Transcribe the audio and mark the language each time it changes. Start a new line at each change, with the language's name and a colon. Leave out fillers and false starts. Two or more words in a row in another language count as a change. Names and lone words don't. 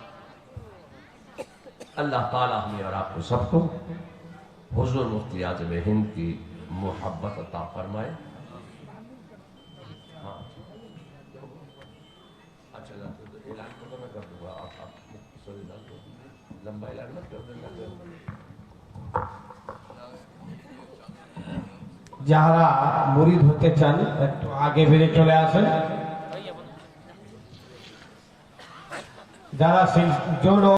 Urdu: اللہ تعالیٰ ہمیں اور آپ کو سب کو حضور مفتی اعظم ہند کی محبت عطا فرمائے۔ ہاں اچھا اعلان کو تو میں کر دوں گا، آپ لمبا اعلان مت کر دیں
Bangla: যারা মুরিদ হতে চান একটু আগে বেরিয়ে চলে আসেন। যারা